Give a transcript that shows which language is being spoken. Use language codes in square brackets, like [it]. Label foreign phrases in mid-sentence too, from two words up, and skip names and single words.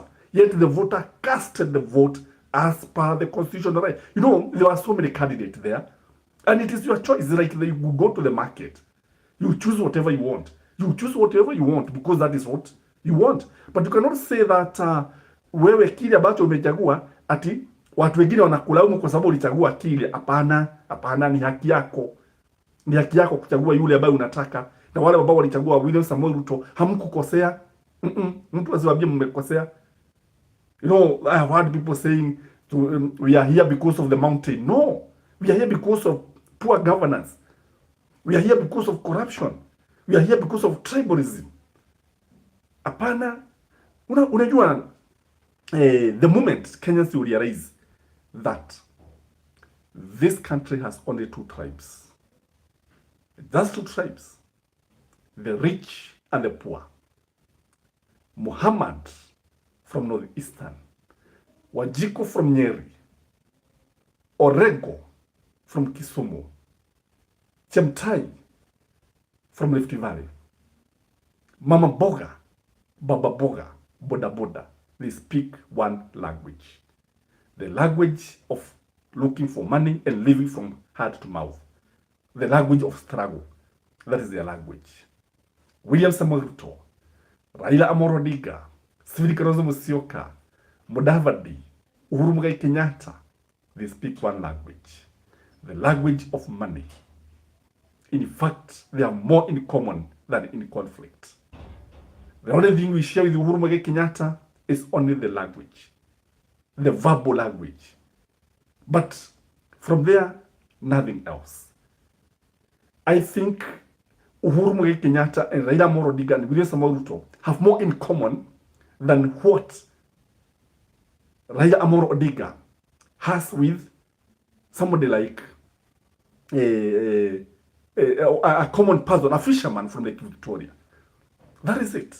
[en] Yet the voter casted the vote as per the constitutional right. You know, there are so many candidates there, and it is your choice. It's like you go to the market. You choose whatever you want. You choose whatever you want because that is what you want. But you cannot say that [sw] wewe kile ambacho umechagua ati watu wengine wanakulaumu kwa sababu ulichagua kile. Hapana, hapana, ni haki yako. Ni haki yako kuchagua yule ambaye unataka. Na wale ambao walichagua William Samoei Ruto hamkukosea. Mtu asiwaambie mmekosea. [en] You know, I have heard people saying we are here because of the mountain. No, we are here because of poor governance. We are here because of corruption. We are here because of tribalism. [sw] Hapana. Unajua, [en] the moment Kenyans will realize that this country has only two tribes. That's two tribes. The rich and the poor. Muhammad from Northeastern, Wajiko from Nyeri, Orego from Kisumu, Chemtai from Rift Valley, Mama Boga, Baba Boga, Boda Boda. They speak one language. The language of looking for money and living from heart to mouth. The language of struggle. That is their language. William Samoei Ruto, Raila Amolo Odinga, Stephen Kalonzo Musyoka, Mudavadi, Uhuru Muigai Kenyatta, they speak one language. The language of money. In fact, they are more in common than in conflict. The only thing we share with Uhuru Muigai Kenyatta is only the language. The verbal language. But from there, nothing else. I think Uhuru Muigai Kenyatta and Raila Amolo Odinga and William Samoei Ruto have more in common than what Raila Amolo Odinga has with somebody like a common person, a fisherman from Lake Victoria. That is it.